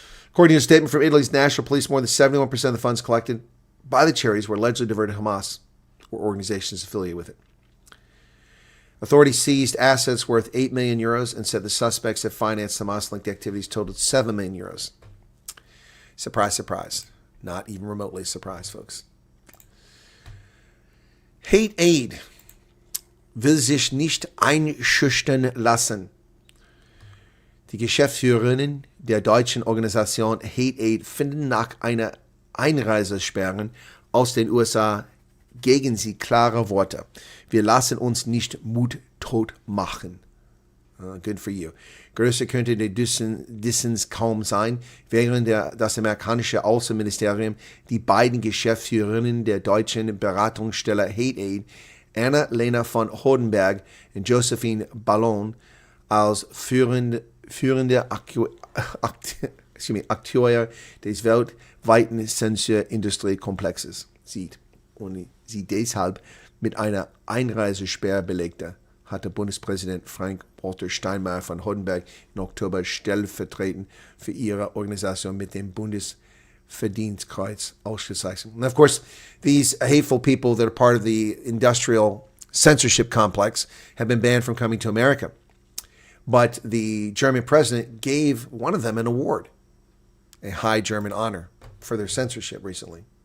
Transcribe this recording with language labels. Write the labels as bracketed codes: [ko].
[en] According to a statement from Italy's national police, more than 71% of the funds collected by the charities were allegedly diverted to Hamas or organizations affiliated with it. Authorities seized assets worth 8 million euros and said the suspects that financed Hamas-linked activities totaled 7 million euros. Surprise, surprise. Not even remotely surprised, folks. [de] Hate Aid will sich nicht einschüchtern lassen. Die Geschäftsführerinnen der deutschen Organisation Hate Aid finden nach einer Einreisesperren aus den USA gegen sie klare Worte. Wir lassen uns nicht mundtot machen. [en] Good for you. [de] Größer könnte der Dissens kaum sein, während das amerikanische Außenministerium die beiden Geschäftsführerinnen der deutschen Beratungsstelle Hate Aid, Anna-Lena von Hodenberg und Josephine Ballon, als führende Akteure des weltweiten Zensurindustriekomplexes sieht und sie deshalb mit einer Einreisesperre belegte, hatte Bundespräsident Frank-Walter Steinmeier von Hodenberg im Oktober stellvertretend für ihre Organisation mit dem Bundesverdienstkreuz ausgezeichnet. [en] And of course, these hateful people that are part of the industrial censorship complex have been banned from coming to America. But the German president gave one of them an award, a high German honor, for their censorship recently.